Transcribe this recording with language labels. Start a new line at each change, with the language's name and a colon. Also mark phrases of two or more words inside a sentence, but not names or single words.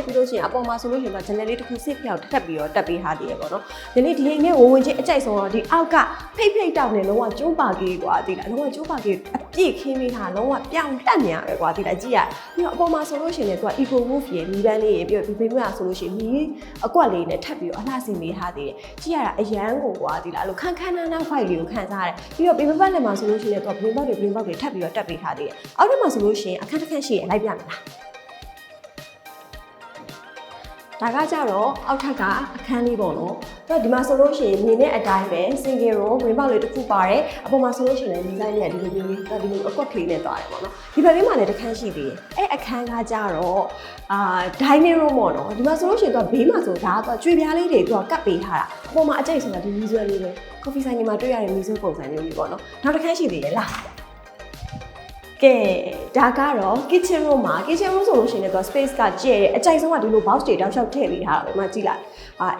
Burmese: ပြီးလို့ရှိရင်အပေါ်မှာဆိုလို့ရှိရင်တော့ဂျန်နယ်လေးတစ်ခုစစ်ပြောက်ထပ်ပြီးတော့တက်ပေးထားသေးတယ်ပေါ့နော်မြက်လေးဒီအိမ်ထဲဝင်ချင်းအကြိုက်ဆုံးတော့ဒီအောက်ကဖိတ်တောက်နေလုံးဝကျိုးပါကြီးကွာဒီလားလုံးဝကျိုးပါကြီးအပြည့်ခင်းပေးထားလုံးဝပြောင်းတက်နေရပဲကွာဒီလားကြည့်ရပြီးတော့အပေါ်မှာဆိုလို့ရှိရင်လည်းသူက
English: eco roof
Burmese: ရေမီးပန်းလေးရေပြီးတော့ဒီဘေးမှာဆိုလို့ရှိရင်မီးအကွက်လေးနဲ့ထပ်ပြီးတော့အလှဆင်ပေးထားသေးတယ်ကြည့်ရတာအရန်ကိုကွာဒီလားအဲ့လိုခန်းနား fight လေးကိုခံစားရတယ်ပြီးတော့ဘေးပတ်လည်းမှာဆိုလို့ရှိရင်တော့
English: green box
Burmese: တွေထပ်ပြီးတော့တက်ပေးထားသေးတယ်အောက်ထပ်မှာဆိုလို့ရှိရင်အခန်းတစ်ခန်းရှိရလိုက်ပြမယ်လား ဒါကကြတော့အောက်ထပ်ကအခန်းလေးပေါ့နော်အဲ့ဒီမှာဆိုလို့ရှိရင်မြင်တဲ့အတိုင်းပဲ
English: single room green box
Burmese: လေးတစ်ခုပါတယ်အပေါ်မှာဆိုလို့ရှိရင်ဒီဇိုင်း လေးကဒီလိုမျိုးလေးဒီလိုအကွက်ကလေးနဲ့သွားတယ်ပေါ့နော်ဒီဘက်လေးမှာလည်းတစ်ခန်းရှိသေးတယ်အဲ့အခန်းကကြတော့
English: dining room
Burmese: ပေါ့နော်ဒီမှာဆိုလို့ရှိရင်တော့ဘေးမှာဆိုဒါကတော့ကျွေပြားလေးတွေကတ်ပေးထားတာအပေါ်မှာအကျိတ်ဆိုတာဒီမီးဆွဲလေးပဲ coffee ဆိုင်မှာတွေ့ရတဲ့မီးဆွဲပုံစံမျိုးကြီးပေါ့နော်နောက်တစ်ခန်းရှိသေးတယ်လားကဲဒါကတော့
English: kitchen room
Burmese: မှာ
English: kitchen room
Burmese: ဆိုလို့ရှိရင်တော့ space ကကျဲအကြိုက်ဆုံးကဒီလို box တွေတောက်လျှောက်ထည့်ပေးထားတာပဲမကြည့်လိုက်အိ